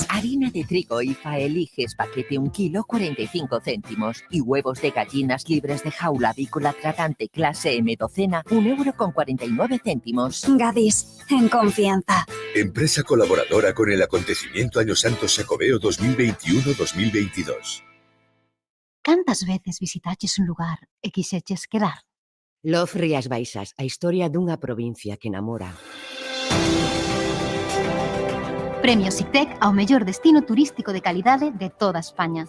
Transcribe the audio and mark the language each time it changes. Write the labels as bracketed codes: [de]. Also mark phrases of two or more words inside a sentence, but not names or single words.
[es] harina de trigo IFA Eliges paquete 1 kilo 45 céntimos y huevos de gallinas libres de jaula avícola tratante clase M docena 1,49 €. Gadis, en confianza. Empresa colaboradora con el acontecimiento Año Santo Xacobeo 2021-2022. [gl] Cantas veces visitaches un lugar e quixeches quedar? Los Rías Baixas, a historia dunha provincia que enamora. Premio SICTEC ao mellor destino turístico de calidade de toda España.